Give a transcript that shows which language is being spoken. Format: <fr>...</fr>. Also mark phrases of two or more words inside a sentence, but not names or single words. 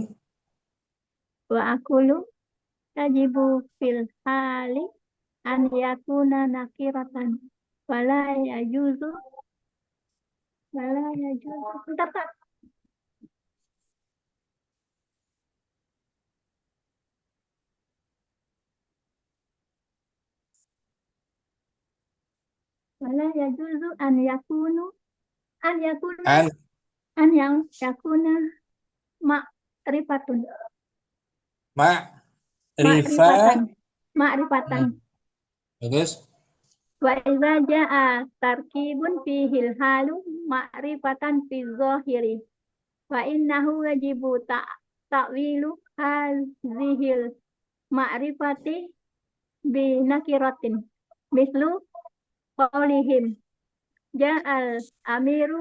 <ar>وأقول تجب في الحال أن يكون نكرة ولا يجوز</ar> <id>bentar Kak.</id> <ar>ولا يجوز أن يكونو أن يكون An an yang يكون معرفة ma'rifat. ma'rifatan</ar> <id>Bagus.</id> <ar>وإذا جاء تركيب فيه الحال معرفة في ظاهر وإنه واجب تأويل هذه المعرفة بنكرة مثل قولهم جاء الأمير</ar>